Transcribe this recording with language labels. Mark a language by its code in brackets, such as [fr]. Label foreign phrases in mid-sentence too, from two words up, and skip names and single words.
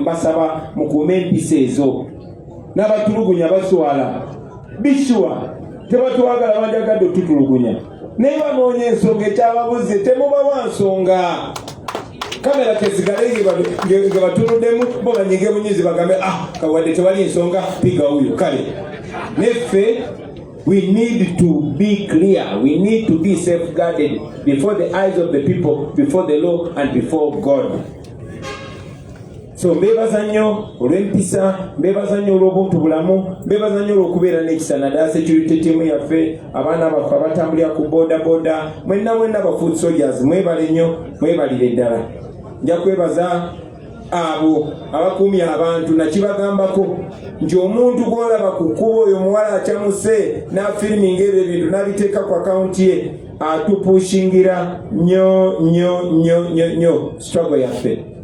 [lg] Mbasaba mukuume empisa ezo. N'abatulugunya baswala bishuwa tebatwagala banjagadde otutulugunya naye banoonya ensonga ekyababuze temubawa nsonga. Kamera tesigale nga batunuddemu bo banyige bunyizi bagambe kawadde tewali ensonga [sw] piga huyo [lg] kale. Neffe [en] we need to be clear. We need to be safeguarded before the eyes of the people, before the law and before God. [lg] So mbebaza nnyo olw'empisa, mbebaza nnyo olw'obuntu bulamu, mbebaza nnyo olw'okubeera n'ekisa naddala [en] security team [lg] yaffe, abaana baffe abatambulira ku boda, mwenna ba [en] food soldiers, [lg] mwebale nnyo, mwebalire ddala. Nja kwebaza abo abakuumya abantu nakibagambako nti omuntu gw'olaba ku kkubo oyo muwala akyamuse n'afiriminga ebyo ebintu n'abiteeka ku akawunti ye atupushingira nnyo struggle yaffe.